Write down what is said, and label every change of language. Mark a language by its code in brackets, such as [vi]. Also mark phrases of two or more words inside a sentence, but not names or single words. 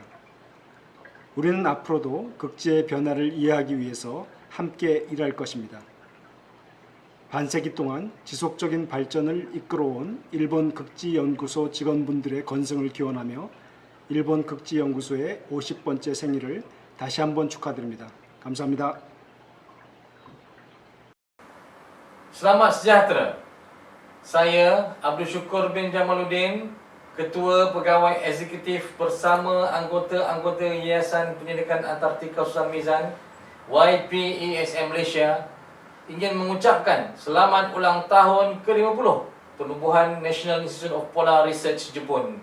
[ko] 우리는 앞으로도 극지의 변화를 이해하기 위해서 함께 일할 것입니다. 반세기 동안 지속적인 발전을 이끌어온 일본 극지연구소 직원분들의 건승을 기원하며 일본 극지연구소의 50번째 생일을 다시 한번 축하드립니다. 감사합니다. [ms] Selamat sejahtera. Saya Abdul Syukur bin Jamaluddin, Ketua Pegawai Eksekutif bersama anggota-anggota Yayasan Penyelidikan Antartika Susan Mizan YPESM Malaysia ingin mengucapkan selamat ulang tahun ke-50 Penubuhan National Institute of Polar Research Jepun.